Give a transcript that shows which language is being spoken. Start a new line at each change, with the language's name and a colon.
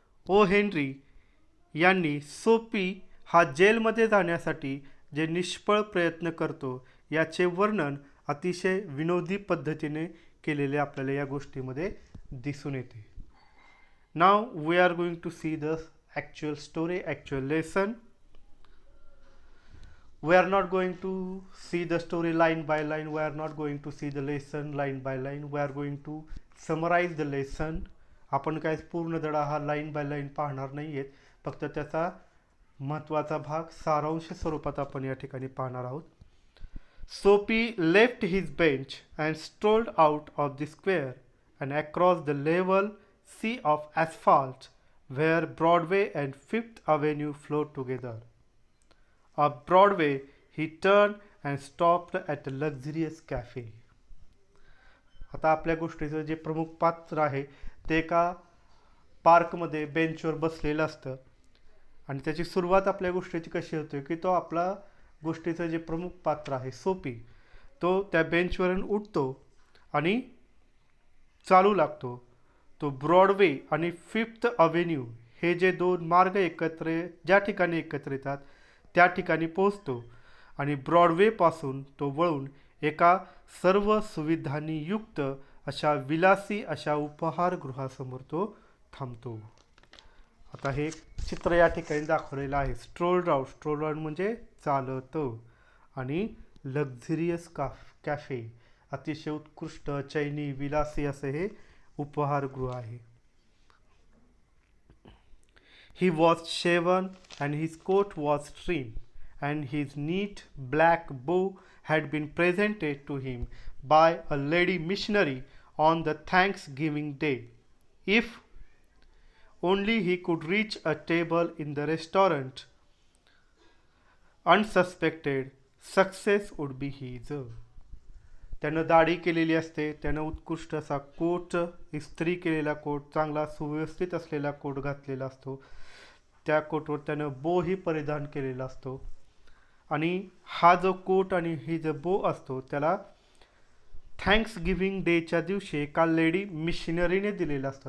Marathi: O Henry यांनी सोपी हा जेलमध्ये जाण्यासाठी जे निष्फळ प्रयत्न करतो याचे वर्णन अतिशय विनोदी पद्धतीने केलेले आपल्याला या गोष्टीमध्ये दिसून येते.
English: Now we are going to see the actual story, actual lesson. We are not going to see the story line by line. We are not going to see the lesson line by line. We are going to summarize the lesson.
Marathi: आपण काय पूर्ण धडा हा line by line पाहणार नाही आहेत, फक्त त्याचा महत्त्वाचा भाग सारांश स्वरूपात आपण या ठिकाणी पाहणार आहोत.
English: Soapy left his bench and strolled out of the square and across the level sea of asphalt where Broadway and Fifth Avenue flowed together. Up Broadway, he turned and stopped at a luxurious cafe.
Marathi: आता आपल्या गोष्टीचं जे प्रमुख पात्र आहे ते एका पार्कमध्ये बेंचवर बसलेलं असतं आणि त्याची सुरुवात आपल्या गोष्टीची कशी होते की तो आपला गोष्टीचं जे प्रमुख पात्र आहे सोपी, तो त्या बेंचवरून उठतो आणि चालू लागतो. तो ब्रॉडवे आणि फिफ्थ अव्हेन्यू हे जे दोन मार्ग ज्या ठिकाणी एकत्र येतात त्या ठिकाणी पोहोचतो आणि ब्रॉडवेपासून तो वळून एका सर्व सुविधांनी युक्त अशा विलासी अशा उपहारगृहासमोर तो थांबतो. आता हे चित्र या ठिकाणी दाखवलेलं आहे. स्ट्रोल आउट म्हणजे चालतं. आणि लक्झरियस कॅफे, अतिशय उत्कृष्ट चैनी विलासी असे हे उपहारगृह आहे.
English: He was shaven and his coat was trimmed, and his neat black bow had been presented to him by a lady missionary on the Thanksgiving day. If only he could reach a table in the restaurant unsuspected, success would be his.
Marathi: त्यानं दाढी केलेली असते, त्यानं उत्कृष्ट असा coat, इस्त्री केलेला coat, चांगला सुव्यवस्थित असलेला कोट घातलेला असतो. त्या कोटवर त्यानं बोही परिधान केलेला असतो. आणि हा जो कोट आणि ही जो बो असतो त्याला थँक्स गिव्हिंग डेच्या दिवशी एका लेडी मिशनरीने दिलेला असतो.